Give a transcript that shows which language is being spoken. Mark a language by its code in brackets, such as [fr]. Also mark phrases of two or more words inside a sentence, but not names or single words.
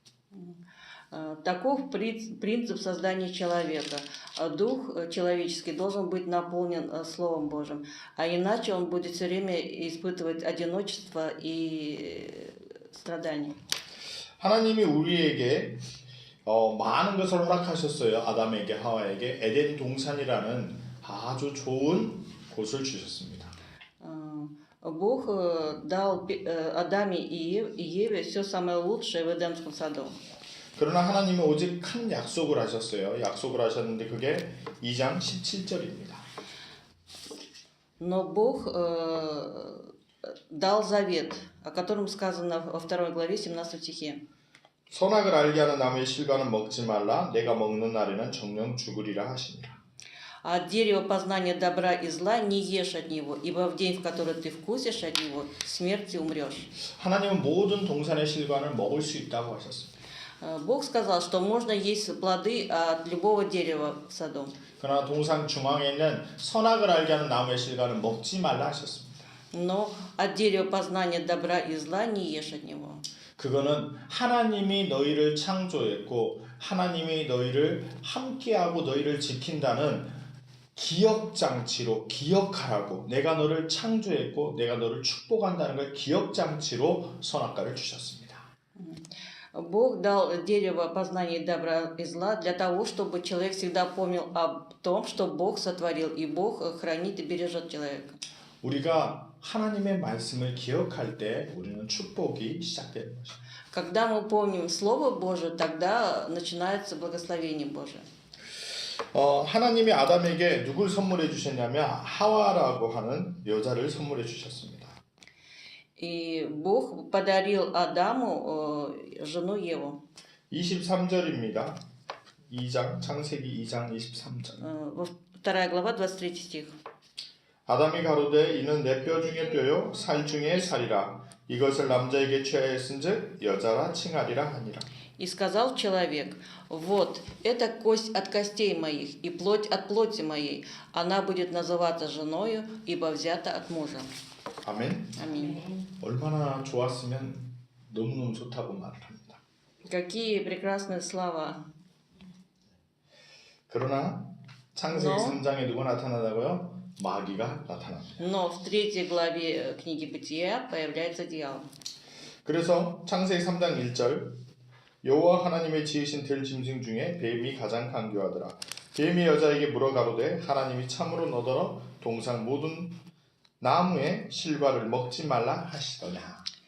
[ru] Таков принцип создания человека. Дух человеческий должен быть наполнен Словом Божьим, а иначе он будет все время испытывать одиночество и страдания. [ko] 하나님이 우리에게 많은 것을 허락하셨어요. 아담에게 하와에게 에덴 동산이라는 아주 좋은 곳을 주셨습니다. [ru] Бог дал Адаме и Еве все самое лучшее в Эдемском саду. [ko] 그러나 하나님은 오직 큰 약속을 하셨어요. 약속을 하셨는데 그게 2장 17절입니다. [ru] Но Бог дал завет, о котором сказано во 2 главе 17 стихе. [ko] 선악을 알게 하는 나무의 실과는 먹지 말라. 내가 먹는 날에는 정령 죽으리라 하시니라. [ru] От дерева познания добра и зла не ешь от него, ибо в день, в который ты вкусишь от него, смерти умрешь. [ko] 하나님은 모든 동산의 실과를 먹을 수 있다고 하셨습니다. [ru] Бог сказал, что можно есть плоды от любого дерева в саду. [ko] 그러나 동산 중앙에 있는 선악을 알게 하는 나무의 실과는 먹지 말라 하셨습니다. [ru] Но от дерева познания добра и зла не ешь от него. [ko] 그거는 하나님이 너희를 창조했고 하나님이 너희를 함께하고 너희를 지킨다는 기억장치로 기억하라고 내가 너를 창조했고 내가 너를 축복한다는 걸 기억장치로 선악과를 주셨습니다. [ru] Бог дал дерево познания добра и зла для того, чтобы человек всегда помнил о том, что Бог сотворил, и Бог хранит и бережет человека. [ko] 우리가 하나님의 말씀을 기억할 때 우리는 축복이 시작되는 것입니다. [ru] Когда мы помним Слово Божие, тогда начинается благословение Божие. [ko] 하나님이 아담에게 누굴 선물해 주셨냐면 하와라고 하는 여자를 선물해 주셨습니다. [ru] И Бог подарил Адаму жену Еву. [ko] 23절입니다. 2장 창세기 2장 23절. [ru] 2 глава, 23 стих. [ko] 아담이 가로되 이는 내 뼈 중에 뼈요 살 중에 살이라 이것을 남자에게 취하였은즉 여자라 칭하리라 하니라. [ru] И сказал человек: вот, это кость от костей моих и плоть от плоти моей. Она будет называться женою, ибо взята от мужа. [ko] 아멘. [ru] Аминь. [ko] 얼마나 좋았으면 너무너무 좋다고 말을 합니다. [ru] Какие прекрасные слова. [ko] 그러나 창세기 No. 3장에 누가 나타나다고요? 마귀가 나타납니다. [ru] Но в 3 главе книги Бытия появляется дьявол. [ko] 그래서 창세기 3장 1절 여호와 하나님의 지으신 들 짐승 중에 뱀이 가장 강교하더라. 뱀이 여자에게 물어 가로되 하나님이 참으로 너더러 동산 모든 나무의 실과를 먹지 말라 하시더냐.